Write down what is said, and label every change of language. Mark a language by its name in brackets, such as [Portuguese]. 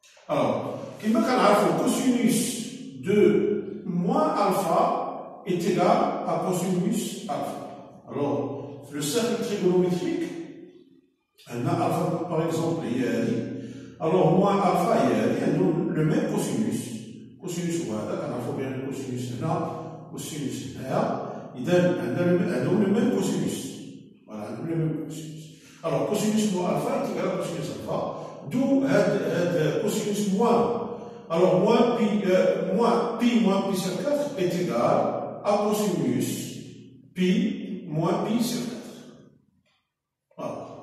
[French] Alors, [Arabic] كما كنعرفوا [French] cosinus de moins alpha est égal à cosinus alpha. Alors, le cercle trigonométrique, un alpha par exemple, il y a alors moins alpha, il y a le même cosinus. [Arabic] Cosinus هذا كنعرفوا بأن الكوسينوس هنا cosinus هنا إذا عندهم [French] le même cosinus. Voilà, le même cosinus. Alors, cosinus moins alpha est égal à cosinus alpha, d'où cosinus moins. Alors, moins pi moins pi sur 4 est égal à cosinus pi moins pi sur 4. Voilà.